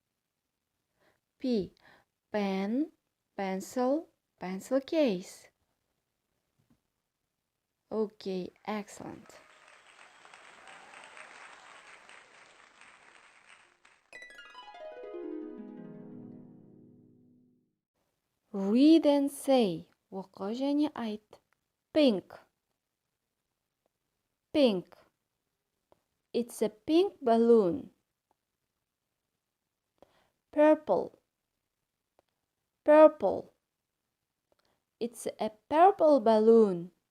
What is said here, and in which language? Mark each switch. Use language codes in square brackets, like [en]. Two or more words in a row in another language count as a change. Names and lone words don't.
[en] P, pen, pencil, pencil case. Okay, excellent. Read and say. [kk] Оқы және айт. [en] Pink. Pink. It's a pink balloon. Purple. Purple. It's a purple balloon.